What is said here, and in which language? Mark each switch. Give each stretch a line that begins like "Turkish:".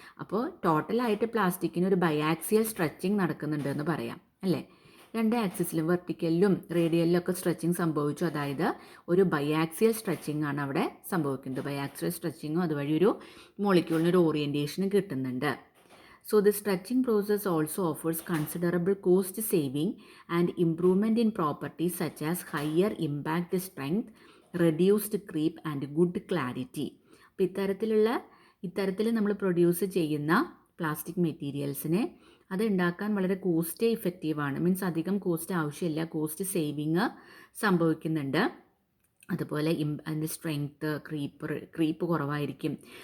Malayalam: അപ്പോൾ ടോട്ടലായിട്ട് പ്ലാസ്റ്റിക്കിന് ഒരു biaxial stretching നടക്കുന്നുണ്ട് എന്ന് പറയാം അല്ലേ. രണ്ട് ആക്സിസിലും വെർട്ടിക്കലിലും റേഡിയലിലും ഒക്കെ സ്ട്രെച്ചിങ് സംഭവിച്ചു. അതായത് ഒരു ബയാക്സിയൽ സ്ട്രെച്ചിങ് ആണ് അവിടെ സംഭവിക്കുന്നത്. ബയാക്സിയൽ സ്ട്രെച്ചിങ്ങും അതുവഴി ഒരു മോളിക്യൂളിന് ഒരു ഓറിയൻറ്റേഷനും കിട്ടുന്നുണ്ട്.
English: So the stretching process also offers considerable cost saving and improvement in properties such as higher impact strength, reduced creep and good clarity.
Malayalam: അപ്പോൾ ഇത്തരത്തിൽ നമ്മൾ പ്രൊഡ്യൂസ് ചെയ്യുന്ന പ്ലാസ്റ്റിക് മെറ്റീരിയൽസിനെ അത് ഉണ്ടാക്കാൻ വളരെ കോസ്റ്റ് ഇഫക്റ്റീവാണ്. മീൻസ് അധികം കോസ്റ്റ് ആവശ്യമില്ല, കോസ്റ്റ് സേവിങ് സംഭവിക്കുന്നുണ്ട്. അതുപോലെ അതിൻ്റെ സ്ട്രെങ്ത്ത്, ക്രീപ്പ് കുറവായിരിക്കും.